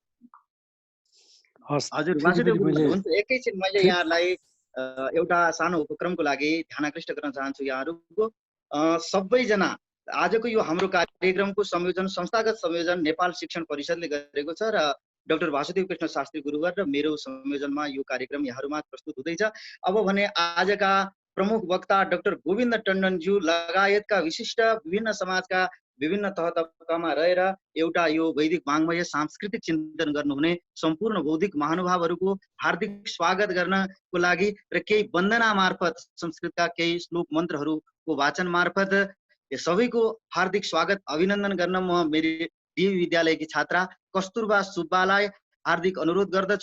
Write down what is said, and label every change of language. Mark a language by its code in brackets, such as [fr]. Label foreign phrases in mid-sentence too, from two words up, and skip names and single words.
[ne] हजुर वासुदेव गुरुङ, हुन्छ। एकैछिन मैले यहाँलाई एउटा सानो उपक्रमको लागि ध्यानाकृष्ट गर्न चाहन्छु। यहाँहरूको सबैजना आजको यो हाम्रो कार्यक्रमको संयोजन, संस्थागत संयोजन नेपाल शिक्षण परिषदले गरेको छ र डाक्टर वासुदेव कृष्ण शास्त्री गुरुवर र मेरो संयोजनमा यो कार्यक्रम यहाँहरूमा प्रस्तुत हुँदैछ। अब भने आजका प्रमुख वक्ता डाक्टर गोविन्द टण्डनज्यू लगायतका विशिष्ट विभिन्न समाजका विभिन्न तह तबकामा रहेर एउटा यो वैदिक वाङ्मय सांस्कृतिक चिन्तन गर्नुहुने सम्पूर्ण बौद्धिक महानुभावहरूको हार्दिक स्वागत गर्नको लागि र केही वन्दना मार्फत, संस्कृतका केही श्लोक मन्त्रहरूको वाचन मार्फत सबैको हार्दिक स्वागत अभिनन्दन गर्न म मेरी डीवी विद्यालयकी छात्रा कस्तुरबा सुब्बालाई हार्दिक अनुरोध गर्दछु।